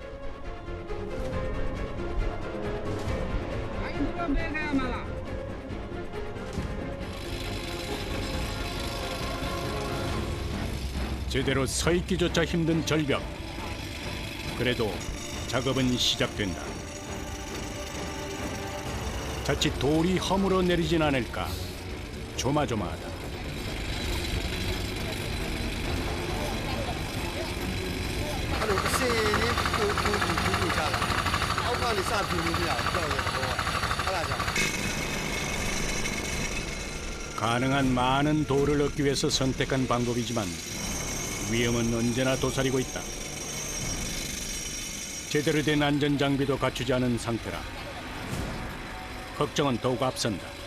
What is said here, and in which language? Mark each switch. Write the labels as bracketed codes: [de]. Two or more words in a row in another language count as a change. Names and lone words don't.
[ko] 제대로 서 있기조차 힘든 절벽. 그래도 작업은 시작된다. 자칫 돌이 허물어 내리진 않을까 조마조마하다. [my] အဲ့လိုအစင်းလေးကိုကြတာအောက်ကနေစပြူလို့မရဘူးတော့ရောအဲ့ဒါကြောင့် [ko] 가능한 많은 돌을 얻기 위해서 선택한 방법이지만 위험은 언제나 도사리고 있다. 제대로 된 안전 장비도 갖추지 않은 상태라 걱정은 더욱 앞선다.